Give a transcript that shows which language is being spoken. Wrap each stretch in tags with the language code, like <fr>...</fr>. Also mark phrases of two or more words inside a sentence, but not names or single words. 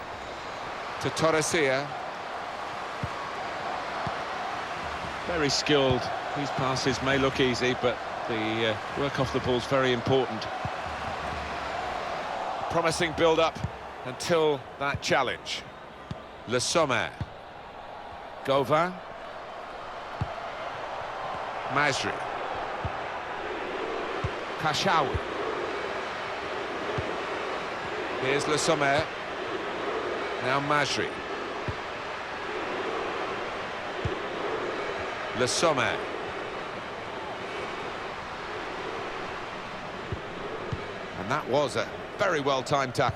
<en>To Torresia. Very skilled. These passes may look easy, but the work off the ball is very important. Promising build-up until that challenge. Le Sommer. Gova. Masri. Kashawi. Here's Le Sommer. Now Masri. Le Sommer. And that was a very well-timed tackle.</en>